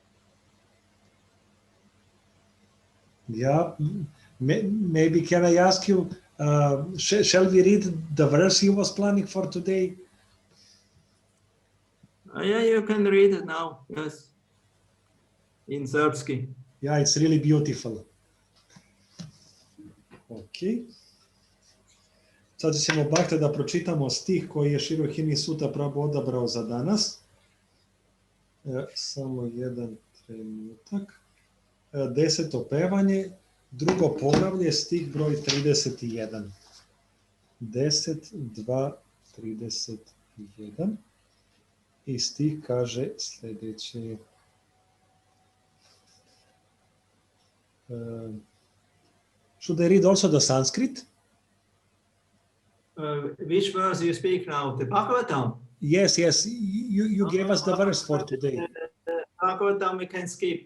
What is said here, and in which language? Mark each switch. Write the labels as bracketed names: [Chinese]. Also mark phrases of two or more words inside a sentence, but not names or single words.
[English] Yeah, maybe can I ask you, shall we read the verse you was planning for today? Yeah, you can read it now, yes. In Serbski. Yeah, it's really beautiful. Ok. [Serbian] Sad ćemo bakte da pročitamo stih koji je Rohinisuta Prabhu odabrao za danas. Samo jedan trenutak. 10. pevanje, drugo poglavlje, stih broj 31. 10, 2, 31. I stih kaže sljedeće. [English] Should I read also the Sanskrit? Which verse you speak now? The Bhagavatam? Yes, yes. You gave us the verse for today. Bhagavatam we can skip.